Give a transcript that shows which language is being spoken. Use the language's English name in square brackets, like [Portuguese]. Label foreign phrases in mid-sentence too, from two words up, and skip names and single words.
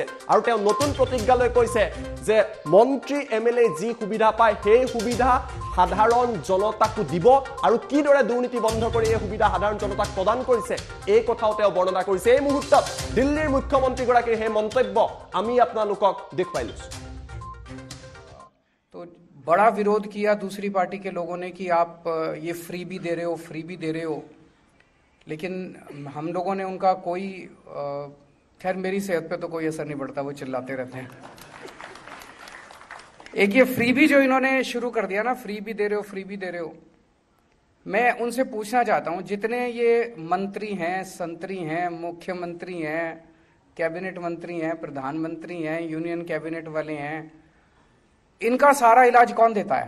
[Assamese] আৰু তেওঁ নতুন প্ৰতিজ্ঞা লৈ কৈছে যে মন্ত্ৰী MLA যি সুবিধা পায় সেই সুবিধা সাধাৰণ জনতাকো দিব, আৰু কিদৰে দুৰ্নীতি বন্ধ কৰি এই সুবিধা সাধাৰণ জনতাক প্ৰদান কৰিছে এই কথাও তেওঁ বৰ্ণনা কৰিছে। এই মুহূৰ্তত দিল্লীৰ মুখ্যমন্ত্ৰীগৰাকীৰ সেই মন্তব্য আমি আপোনালোকক দেখুৱাই লৈছো। [Hindi] तो बड़ा विरोध किया दूसरी पार्टी के लोगों ने कि आप ये फ्री भी दे रहे हो, लेकिन हम लोगों ने उनका कोई खैर मेरी सेहत पे तो कोई असर नहीं पड़ता, वो चिल्लाते रहते हैं। एक ये फ्री भी जो इन्होंने शुरू कर दिया ना, फ्री भी दे रहे हो, मैं उनसे पूछना चाहता हूं, जितने ये मंत्री हैं, संतरी हैं, मुख्यमंत्री हैं, कैबिनेट मंत्री हैं, प्रधानमंत्री हैं, [English] union cabinet [Hindi] वाले हैं, इनका सारा इलाज कौन देता है?